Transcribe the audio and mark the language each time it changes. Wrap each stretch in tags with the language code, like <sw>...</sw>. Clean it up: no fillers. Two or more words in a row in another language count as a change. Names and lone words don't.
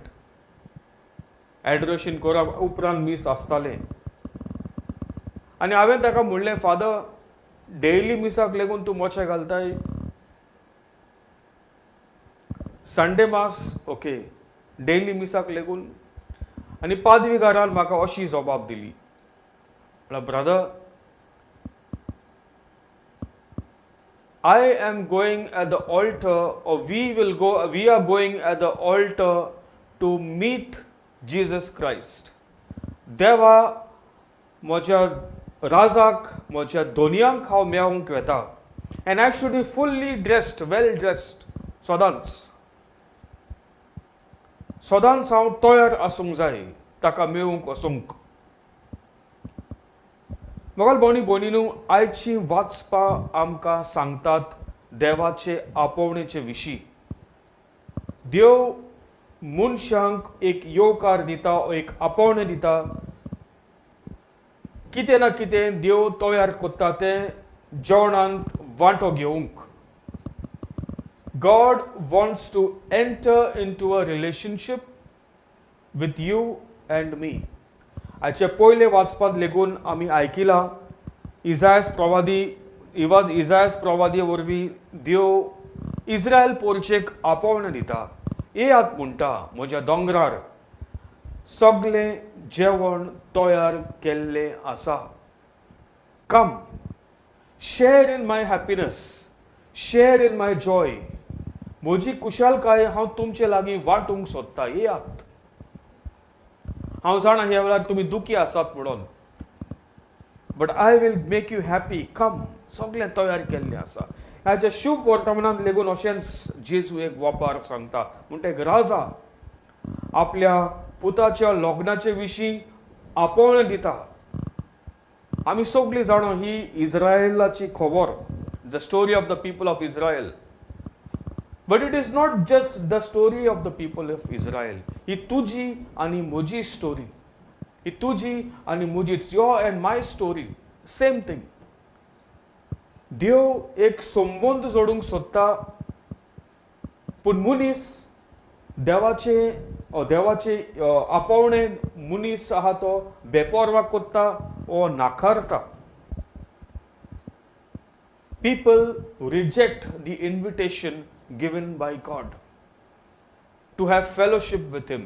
<kok>एडोरेशन करप उपरांत मीस आसतालें आनी हांवें ताका म्हणलें, फादर, डेली मिसाक लेगून तूं मोचे घालताय?</kok> <en>Sunday mass okay,</en> <kok>डेली मिसाक लेगून? आनी पादविगारान म्हाका अशी जबाब दिली, ब्रदर,</kok> <en>I am going at the altar, or we are going at the altar to meet Jesus Christ.</en> <kok>देवा म्हज्या राजाक, म्हज्या दोनयांक हांव मेळोंक वेता,</kok> <en>and I should be fully dressed, well dressed,</en> <kok>सदांच हांव तयार आसूंक जाय ताका मेळूंक वचूंक. मोगल भोणीनू, आयची वाचपां आमकां सांगतात देवाचे आपोवणेचे विशीं. देव मनशांक एक येवकार दिता, एक आपोवणें दिता. कितें ना कितें देव तयार कोत्ता तें जेवणांत वांटो घेवंक.</kok> <en>God wants to enter into a relationship with you and me.</en> <kok>हाचे पयले वाचपांत लेगून आमी आयकिलां, इजायास प्रवादी वरवीं देव इस्रायल पोरचेक आपोवणें दिता. येयात म्हणटा म्हज्या दोंगरार सगळें जेवण तयार केल्लें आसा.</kok> <en>Come, share in my happiness, share in my joy.</en> <kok>म्हजी कुशलकाय हांव तुमचे लागीं वांटूंक सोदता. येयात. हांव जाणा ह्या वेळार तुमी दुखी आसात म्हणून,</kok> <en>But I will make you happy.</en> <kok>कम, सगळें तयार केल्लें आसा. ह्याच्या शुभ वर्तमानांत लेगून अशेंच जेजू एक वपार सांगता. म्हणटा एक राजा आपल्या पुताच्या लग्नाचे विशीं आपोवणें दिता. आमी सगळीं जाणा ही इस्रायलाची खबर,</kok> <en>The story of the people of Israel. But it is not just the story of the people of Israel.</en> <kok>ही तुजी आनी म्हजी स्टोरी. ही तुजी आनी म्हजी.</kok> <en>It's your and my story. Same thing.</en> <kok>देव एक संबंद जोडूंक सोदता, पूण मनीस देवाचे आपोवणें मनीस आहा तो बेपरवा कोत्ता ओ नाकारता.</kok> <en>People reject the invitation given by God to have fellowship with him.</en>